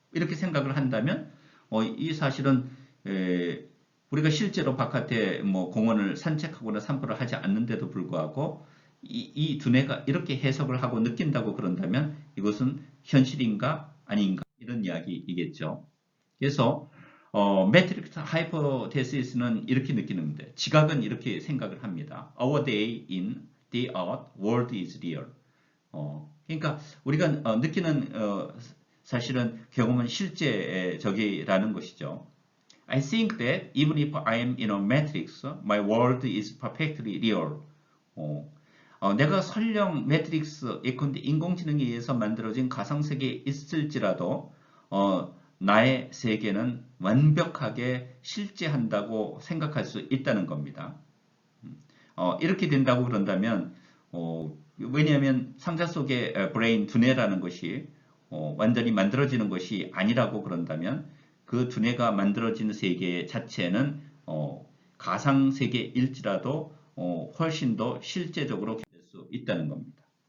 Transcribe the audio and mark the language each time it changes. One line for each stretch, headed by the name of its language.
Korean: 이렇게 생각을 한다면 이 사실은 우리가 실제로 바깥에 뭐 공원을 산책하거나 산보를 하지 않는데도 불구하고 이 두뇌가 이렇게 해석을 하고 느낀다고 그런다면 이것은 현실인가 아닌가 이런 이야기이겠죠. 그래서 매트릭스 하이포테시스는 이렇게 느끼는 데 지각은 이렇게 생각을 합니다.
English: Our day in the earth world is real.
Korean: 그러니까 우리가 느끼는 사실은 경험은 실제적이라는 것이죠.
English: I think that even if I am in a matrix, my world is perfectly real.
Korean: 내가 설령 매트릭스 예컨대 인공지능에 의해서 만들어진 가상세계에 있을지라도 나의 세계는 완벽하게 실제한다고 생각할 수 있다는 겁니다. 이렇게 된다고 그런다면 왜냐하면 상자 속의 브레인 두뇌라는 것이 완전히 만들어지는 것이 아니라고 그런다면 그 두뇌가 만들어지는 세계 자체는 가상세계일지라도 훨씬 더 실제적으로 될 수 있다는 겁니다.